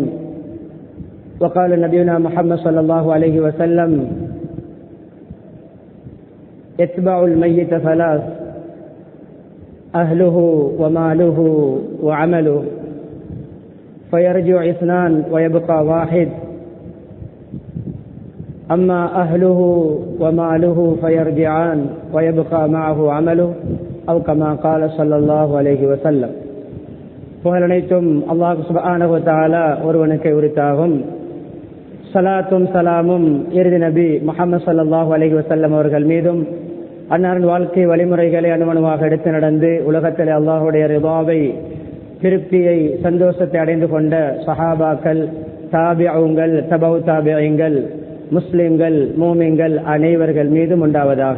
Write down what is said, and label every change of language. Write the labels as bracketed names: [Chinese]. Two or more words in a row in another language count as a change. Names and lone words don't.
[Arabic] وقال نبينا محمد صلى الله عليه وسلم يتبع الميت ثلاث أهله وماله وعمله فيرجع اثنان ويبقى واحد أما أهله وماله فيرجعان ويبقى معه عمله أو كما قال صلى الله عليه وسلم. [Tamil] புகழனைத்தும் [Arabic] الله سبحانه وتعالى [Tamil] ஒருவனுக்கே உரித்தாகும். ஸலாத்தும் ஸலாமும் இறுதி நபி முஹம்மது [Arabic] صلى الله عليه وسلم [Tamil] அவர்கள் மீதும் அன்னாரின் வாழ்க்கை வழிமுறைகளை அனுமணமாக எடுத்து நடந்து உலகத்தில் அல்லாஹுடைய ரிதாவை திருப்தியை சந்தோஷத்தை அடைந்து கொண்ட சஹாபாக்கள் தாபிஊங்கள் தபவு தாபிஈங்கள் முஸ்லிம்கள் மூமின்கள் அனைவர்கள் மீதும் உண்டாவதாக.